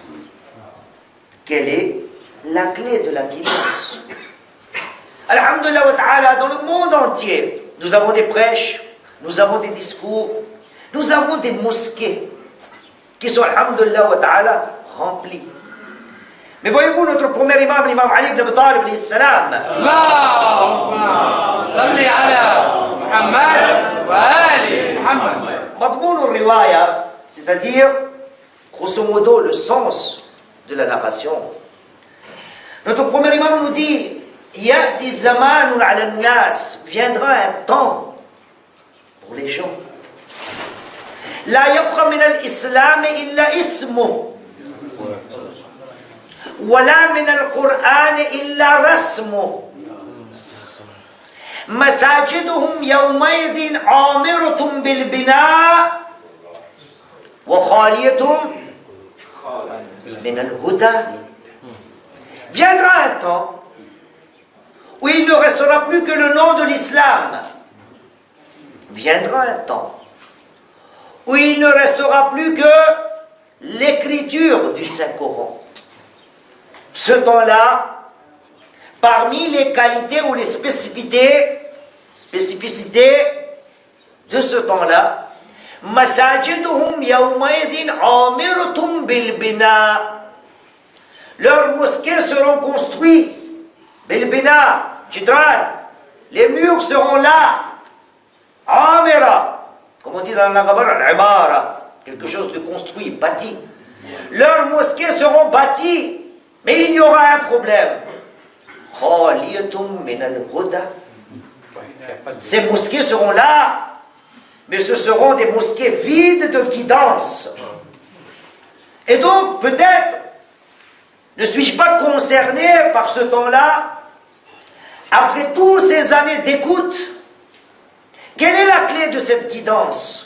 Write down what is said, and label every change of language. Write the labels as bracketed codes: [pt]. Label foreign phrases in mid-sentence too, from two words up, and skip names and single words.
[fr] Quelle est la clé de la guidance? [ar] الحمد لله وتعالى, [fr] dans le monde entier, nous avons des prêches, nous avons des discours, nous avons des mosquées qui sont, [ar] الحمد لله وتعالى, [fr] remplies. Mais voyez-vous, notre premier imam, l'imam Ali ibn Abi Talib, [ar] عليه السلام, اللهم صل على محمد وآل محمد. مضمون الرواية, [fr] c'est-à-dire, grosso modo, le sens de la narration. Notre premier imam nous dit [ar] يأتي زمان على الناس, [fr] viendra un temps pour les gens. [ar] لا يبقى من الإسلام إلا اسمه. ولا من القرآن إلا رسمه مساجدهم يومئذ عامرة بالبناء وخالية من الهدى. [fr] Viendra un temps où où il ne restera plus que le nom de l'islam. Viendra un temps où il ne restera plus que l'écriture du Saint-Coran. Ce temps-là, parmi les qualités ou les spécificités de ce temps-là, [ar] مساجدهم يومئذ عامرة بالبناء. [fr] Leurs mosquées seront construites, [ar] بالبناء، جدران. [fr] Les murs seront là, amira, comme on dit dans la langue arabe, al-imara, quelque chose de construit, bâti. Leurs mosquées seront bâties, mais il y aura un problème. [ar] خالية من الهدى. [fr] Ces mosquées seront là, mais ce seront des mosquées vides de guidance. Et donc, peut-être, ne suis-je pas concerné par ce temps-là, après toutes ces années d'écoute, quelle est la clé de cette guidance?